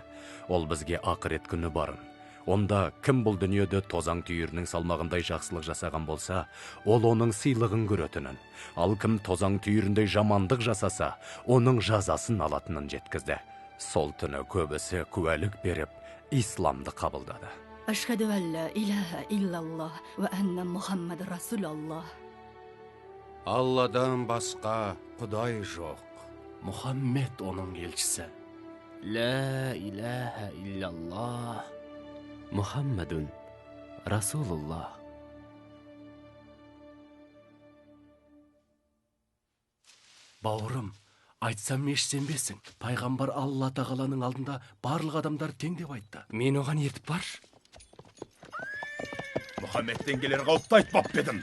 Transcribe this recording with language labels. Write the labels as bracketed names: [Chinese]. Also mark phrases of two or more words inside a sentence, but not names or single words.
[Kazakh] Ол бізге ақырет күні барын. Онда кім бұл дүниеде тозаң түйірінің салмағындай жақсылық жасаған болса, ол оның сыйлығын көретінін. Ал кім тозаң түйіріндей жамандық жасаса, оның жазасын алатынын жеткізді. Сол түні көбісі куәлік беріп, исламды қабылдады. [Arabic] أشهد أن لا إله إلا الله وأن محمدا رسول الله. [Kazakh] Алладан басқа Құдай жоқ. Мұхаммед оның елшісі. [Arabic] لا إله إلا الله. محمد رسول الله. [Kazakh] Бауырым, айтсам ешсенбесің. Пайғамбар Алла тағаланың алдында барлық адамдар тең деп айтты. Мен оған ертіп бар. Мұхаммедтен келер қауіпті айтпап бедім.